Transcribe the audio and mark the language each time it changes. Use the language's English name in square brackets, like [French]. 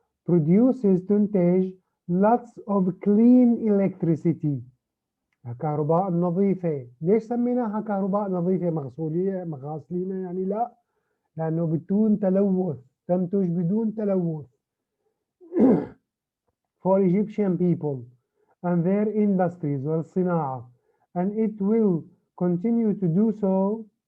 [English] Produces تنتج lots of clean electricity. [Arabic] كهرباء نظيفة. ليش سميناها كهرباء نظيفة مغاسلينها؟ يعني لا، لأنه بدون تلوث، تنتج بدون تلوث. [English] For Egyptian people and their industries والصناعة, and it will continue to do so.